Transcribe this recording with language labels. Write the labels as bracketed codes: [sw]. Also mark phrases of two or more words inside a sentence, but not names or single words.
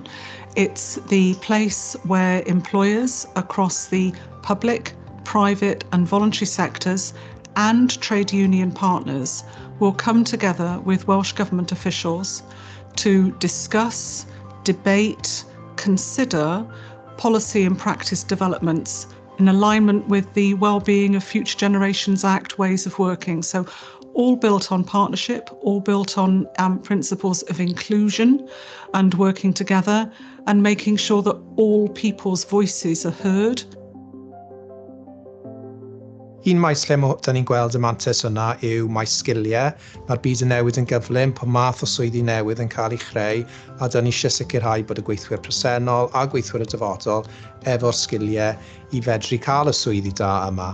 [en] It's the place where employers across the public, private and voluntary sectors and trade union partners will come together with Welsh Government officials to discuss, debate, consider policy and practice developments in alignment with the Wellbeing of Future Generations Act ways of working. So all built on partnership, all built on principles of inclusion and working together and making sure that all people's voices are heard. [cy] Un maes lle da ni'n gweld y mantais yna yw maes sgiliau. Mae'r byd yn newid yn gyflym, pa math o swyddi newydd yn cael ei chreu, a da ni eisiau sicrhau bod y gweithwyr presennol a gweithwyr y dyfodol efo'r sgiliau i fedru cael y swyddi da yma.